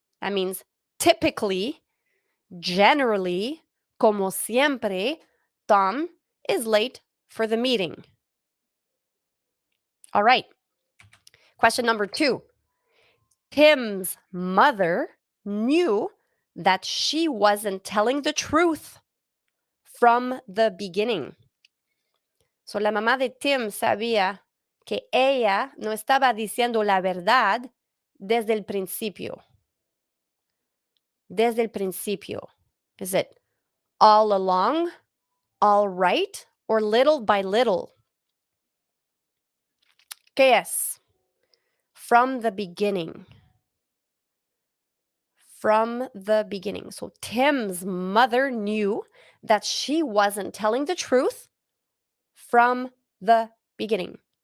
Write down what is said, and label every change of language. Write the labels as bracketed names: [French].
[English] That means typically, generally, [Spanish] como siempre, [English] Tom is late for the meeting. All right. Question number 2. Tim's mother knew that she wasn't telling the truth from the beginning. [Spanish] So la mamá de Tim sabía que ella no estaba diciendo la verdad desde el principio. Desde el principio. [English] Is it all along, all right, or little by little? [Spanish] ¿Qué es? [English] From the beginning. From the beginning. So Tim's mother knew that she wasn't telling the truth from the beginning.